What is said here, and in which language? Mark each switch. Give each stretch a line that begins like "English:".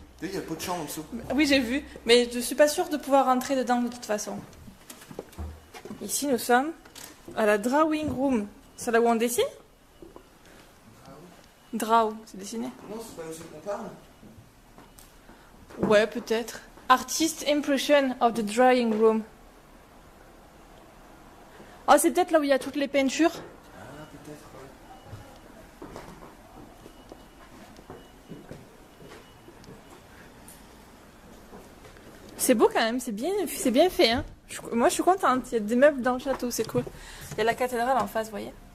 French: Il y a pas de chambre en dessous. Oui, j'ai vu, mais je suis pas sûre de pouvoir rentrer dedans de toute façon. Ici, nous sommes à la drawing room. C'est là où on dessine? Draw, c'est dessiné? Non, c'est pas aussi qu'on parle. Ouais, peut-être.
English: Artist impression of the drawing room.
French: Oh, c'est peut-être là où il y a toutes les peintures. Ah, peut-être, ouais. C'est beau quand même, c'est bien fait. Hein. Moi, je suis contente. Il y a des meubles dans le château, c'est cool. Il y a la cathédrale en face, vous voyez.